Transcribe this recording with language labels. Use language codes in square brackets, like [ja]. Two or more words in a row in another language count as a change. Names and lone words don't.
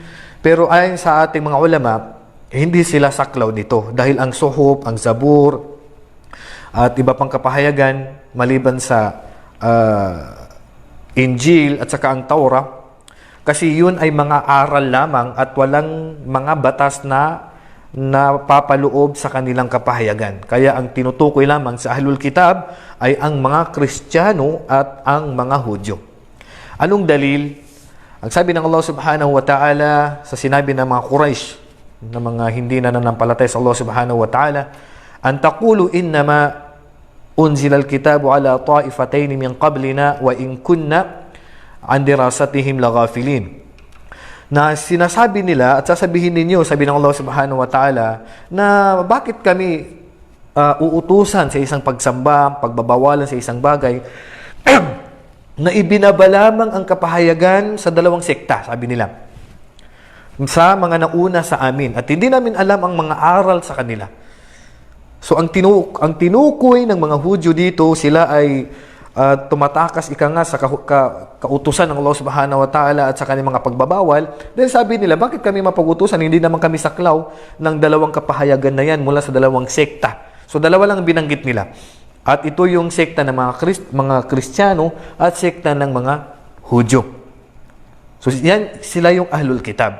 [tl] Pero ayon sa ating mga ulama, hindi sila saklaw nito dahil ang Suhuf, ang Zabur at iba pang kapahayagan maliban sa Injil at saka ang Taurah, kasi yun ay mga aral lamang at walang mga batas na papaloob sa kanilang kapahayagan. Kaya ang tinutukoy lamang sa [ar] أهل الكتاب [tl] ay ang mga Kristiyano at ang mga Hudyo. Anong dalil? Ang sabi ng Allah [ar] سبحانه وتعالى [tl] sa sinabi ng mga Quraysh, na mga hindi na nanampalatay sa Allah [ar] سبحانه وتعالى, أن تقولوا إنما أنزل الكتاب على طائفتين من قبلنا وإن كنا عن دراستهم لغافلين. [tl] Na sinasabi nila at sasabihin ninyo, sabi ng Allah [ar] سبحانه وتعالى, [tl] na bakit kami uutusan sa isang pagsamba, pagbabawalan sa isang bagay na ibinaba lamang ang kapahayagan sa dalawang sekta, sabi nila, sa mga nauna sa amin, at hindi namin alam ang mga aral sa kanila. So ang tinukoy ng mga Hudyo dito, sila ay tumatakas ika nga sa kautusan ng Allah [ar] سبحانه وتعالى [tl] at sa kanilang mga pagbabawal. Dahil sabi nila, bakit kami mapag-utusan? Hindi naman kami saklaw ng dalawang kapahayagan na yan mula sa dalawang sekta. So dalawa lang binanggit nila. At ito yung sekta ng mga Kristiyano at sekta ng mga Hudyo. So yan, sila yung [ar] أهل الكتاب.